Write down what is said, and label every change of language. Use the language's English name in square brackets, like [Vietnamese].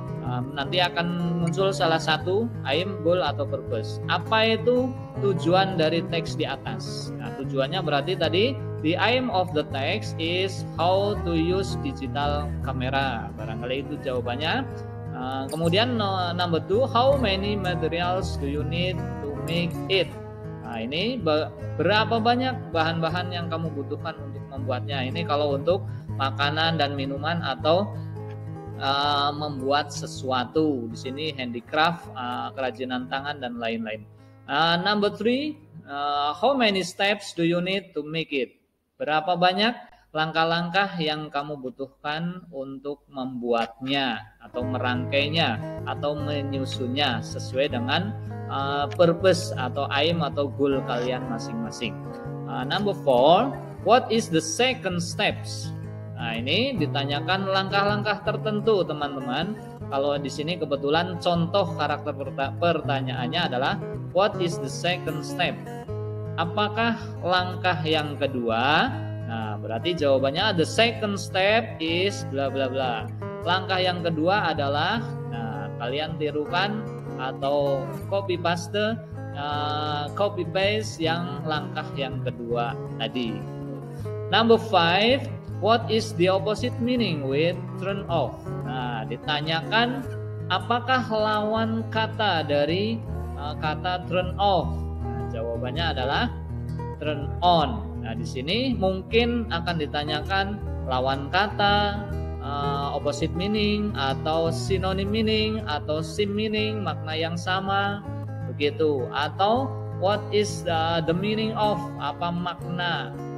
[Indonesian] Nanti akan muncul salah satu aim, goal atau purpose. Apa itu tujuan dari teks di atas? Nah, tujuannya berarti tadi [English] the aim of the text is how to use digital camera. [Indonesian] Barangkali itu jawabannya. Kemudian [English] number two, how many materials do you need to make it? [Indonesian] Nah, ini berapa banyak bahan-bahan yang kamu butuhkan untuk membuatnya. Ini kalau untuk makanan dan minuman atau membuat sesuatu. Di sini handicraft, kerajinan tangan dan lain-lain. [English] Number three, how many steps do you need to make it? [Indonesian] Berapa banyak langkah-langkah yang kamu butuhkan untuk membuatnya atau merangkainya atau menyusunnya sesuai dengan purpose atau aim atau goal kalian masing-masing. [English] Number four, what is the second steps? [Indonesian] Nah, ini ditanyakan langkah-langkah tertentu, teman-teman. Kalau di sini kebetulan contoh karakter pertanyaannya adalah [English] what is the second step? [Indonesian] Apakah langkah yang kedua? Nah, berarti jawabannya [English] the second step is [Indonesian] bla bla bla. Langkah yang kedua adalah, nah, kalian tirukan atau copy paste, copy paste yang langkah yang kedua tadi. [English] Number five, what is the opposite meaning with turn off? [Indonesian] Nah, ditanyakan apakah lawan kata dari kata turn off? Nah, jawabannya adalah turn on. Nah, di sini mungkin akan ditanyakan lawan kata, opposite meaning atau synonym meaning atau sim meaning, makna yang sama begitu, atau [English] what is the meaning of, [Indonesian] apa makna.